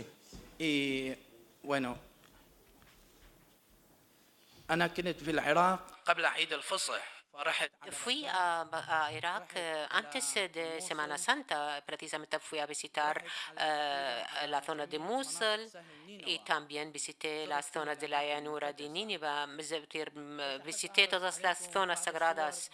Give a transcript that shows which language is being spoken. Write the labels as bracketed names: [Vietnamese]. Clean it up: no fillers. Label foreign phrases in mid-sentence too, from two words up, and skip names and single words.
[Spanish] Y bueno, [Arabic] أنا كنت في العراق قبل عيد الفصح. [Spanish] Fui a Irak antes de Semana Santa, precisamente fui a visitar la zona de Mosul y también visité las zonas de la llanura de Nínive, visité todas las zonas sagradas.